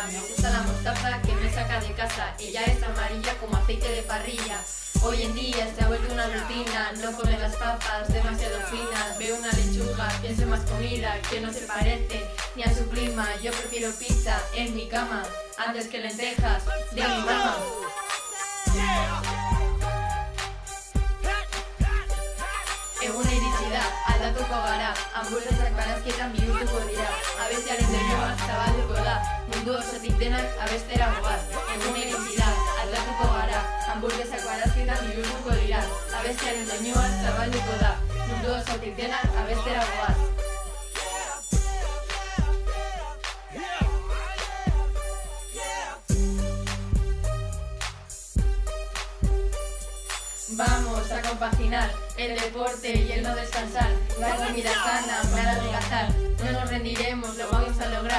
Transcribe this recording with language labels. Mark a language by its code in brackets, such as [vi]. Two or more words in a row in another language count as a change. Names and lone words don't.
[es] Me gusta la mostaza que me saca de casa. Ella es amarilla como aceite de parrilla. Hoy en día se ha vuelto una rutina. No come las papas demasiado finas. Veo una lechuga, pienso en más comida que no se parece ni a su prima. Yo prefiero pizza en mi cama antes que lentejas de mi mamá. [eu] Egun iritsida, aldatuko gara. Hamburguesak barazkietan bihurtuko dira. Abestiaren doinua zabalduko da. Mundu osotik denak abestera goaz. Egun iritsida, aldatuko gara. Hamburguesak barazkietan bihurtuko dira. Abestiaren doinua zabalduko da. Mundu osotik denak abestera goaz. [es] Vamos a compaginar el deporte y el no descansar. La comida sana para adelgazar. No nos rendiremos, lo vamos a lograr.